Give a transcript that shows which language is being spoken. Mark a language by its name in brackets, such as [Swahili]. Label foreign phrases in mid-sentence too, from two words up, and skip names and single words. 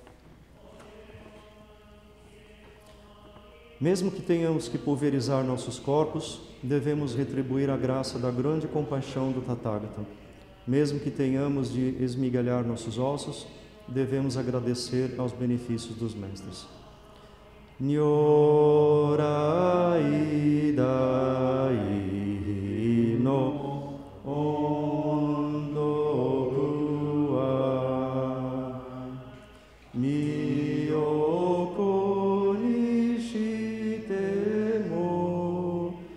[Portuguese] Mesmo que tenhamos que pulverizar nossos corpos, devemos retribuir a graça da grande compaixão do Tathagata. Mesmo que tenhamos de esmigalhar nossos ossos, devemos agradecer aos benefícios dos mestres. [Japanese] 如来大の恩徳は身を粉にしても